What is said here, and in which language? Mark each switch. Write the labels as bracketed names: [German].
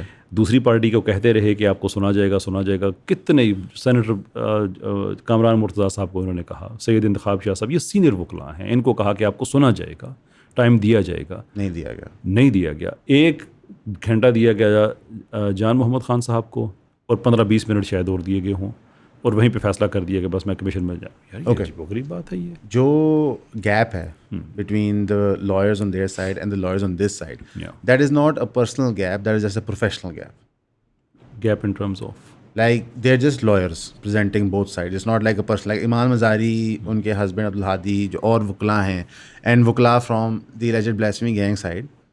[Urdu] دوسری پارٹی کو کہتے رہے کہ آپ کو سنا جائے گا. کتنے سینیٹر کامران مرتضیٰ صاحب کو انہوں نے کہا, سید انتخاب شاہ صاحب, یہ سینئر وکلاء ہیں, ان کو کہا کہ آپ کو سنا جائے گا, ٹائم دیا جائے گا. نہیں دیا گیا. 1 گھنٹہ دیا گیا جان محمد خان صاحب کو, اور 15-20 منٹ شاید اور دیے گئے ہوں, اور وہیں پہ فیصلہ کر دیا کہ بس میں کمیشن میں جاؤں. یار غریب بات ہے. یہ جو گیپ ہے [English] Between the lawyers on their side and the lawyers on this side, that is not a personal gap, that is just a professional gap in terms of like they're just lawyers presenting both sides. It's not like a person like Iman Mazari, [Urdu] unke husband Abdul Hadi, jo aur wukla hain, [English] and wukla from the alleged blasphemy gang side,